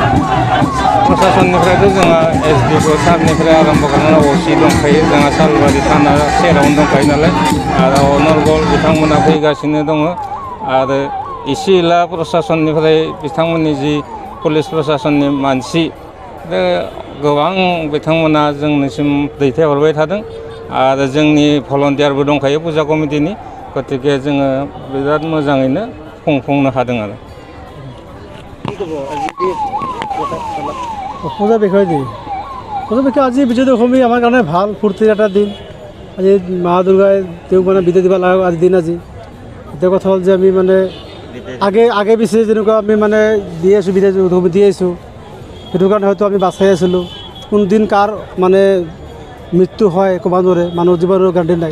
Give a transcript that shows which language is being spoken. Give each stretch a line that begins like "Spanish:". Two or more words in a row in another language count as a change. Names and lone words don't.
Bodo: प्रशासननिफ्रायथ' जोंहा एसडिअ सारनिफ्राय आरम्भ खालामनानै असि दंखायो जोंहा सालबारि थाना सेरावनो दंखायो नालाय आरो अनर्गल बिथांमोना फैगासिनो दङ आरो एसे एला प्रशासननिफ्राय बिथांमोननि जि पुलिस प्रशासननि मानसि बे गोबां बिथांमोना जोंनिसिम दैथायहरबाय थादों आरो जोंनि भलन्टियारबो दंखायो फुजा कमिटिनि गतिके जोङो बिराद मोजाङैनो खुंफुंनो हादों आरो
Assamese: পূজা বিষয় আজি বিজয় দশমী আমাৰ কাৰণে ভাল ফূৰ্তিৰ এটা দিন আজি মা দুৰ্গাই তেওঁক মানে বিদায় দিব লগা আজি দিন আজি এতিয়া কথা হ'ল যে আমি মানে আগে পিছে যেনেকুৱা আমি মানে দি আছোঁ বিদায় দশমী দি আহিছোঁ সেইটো কাৰণে হয়তো আমি বাচাই আছিলোঁ কোনদিন কাৰ মানে মৃত্যু হয় ক'ব নোৱাৰে মানুহৰ জীৱনৰ গান্ধী নাই